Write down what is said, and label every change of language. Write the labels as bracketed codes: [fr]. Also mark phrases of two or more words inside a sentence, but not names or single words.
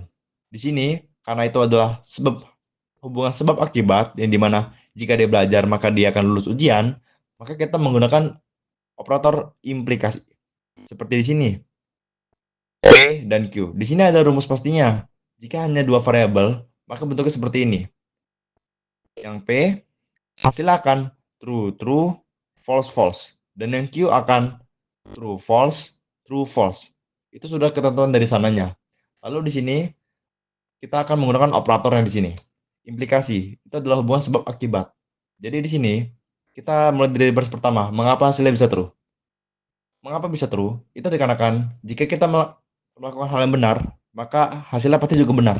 [id] Di sini, karena itu adalah hubungan sebab akibat, yang dimana jika dia belajar maka dia akan lulus ujian, maka kita menggunakan operator implikasi. Seperti di sini, P dan Q. Di sini ada rumus pastinya. Jika hanya dua variabel, maka bentuknya seperti ini. Yang P, hasilnya akan [en] true, true, false, false. [id] Dan yang Q akan [en] true, false, true, false. [id] Itu sudah ketentuan dari sananya. Lalu di sini, kita akan menggunakan operator yang di sini. Implikasi, itu adalah hubungan sebab akibat. Jadi di sini, kita mulai dari baris pertama. Mengapa hasilnya bisa true? Mengapa bisa true? Itu dikarenakan jika kita melakukan hal yang benar, maka hasilnya pasti juga benar.